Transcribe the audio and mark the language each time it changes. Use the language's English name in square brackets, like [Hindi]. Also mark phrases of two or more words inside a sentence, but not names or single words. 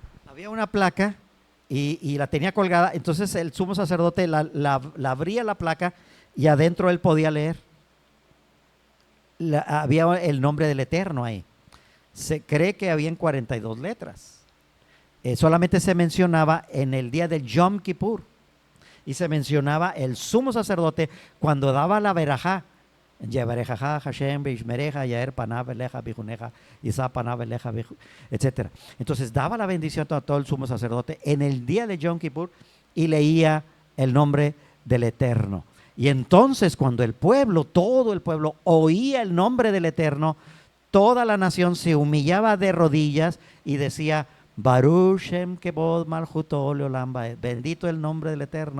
[Spanish] Había una placa y la tenía colgada, entonces el sumo sacerdote la abría la placa y adentro él podía leer. Había el nombre del Eterno ahí. Se cree que habían 42 letras. Solamente se mencionaba en el día del Yom Kippur y se mencionaba el sumo sacerdote cuando daba la verajá. [Hebrew] יברכך, השם, וישמרך, יאר פניו, אליך, ויחנך, ישא פניו, אליך, [Spanish] etc. Entonces daba la bendición a todo el sumo sacerdote en el día de Yom Kippur y leía el nombre del Eterno. Y entonces cuando el pueblo, todo el pueblo, oía el nombre del Eterno, toda la nación se humillaba de rodillas y decía, [Hebrew] ברוך שם כבוד מלכותו לעולם ועד, [Spanish] bendito el nombre del Eterno.